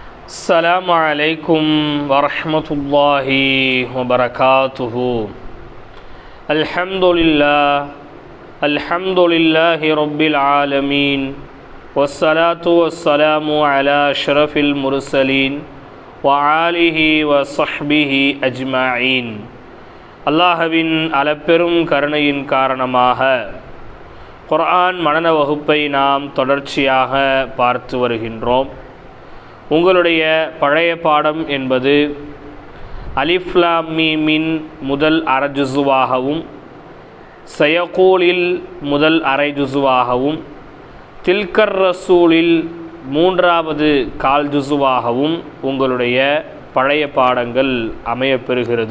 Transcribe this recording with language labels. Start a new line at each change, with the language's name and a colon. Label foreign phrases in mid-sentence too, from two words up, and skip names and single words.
Arabic: السلام عليكم ورحمة الله وبركاته. الحمد لله رب العالمين والصلاة والسلام على أشرف المرسلين وآله وصحبه أجمعين.
Tamil: அல்லாஹ்வின் அளப்பெரும் கருணையின் காரணமாக குர்ஆன் மனன வகுப்பை நாம் தொடர்ச்சியாக பார்த்து வருகின்றோம். உங்களுடைய பழைய பாடம் என்பது அலிஃப் லாம் மீமின் முதல் அரை ஜுஸுவாகவும், சயகூலில் முதல் அரை ஜுஸுவாகவும், தில்கர் ரசூலில் மூன்றாவது கால் ஜுஸுவாகவும் உங்களுடைய பழைய பாடங்கள் அமையப்பெறுகிறது.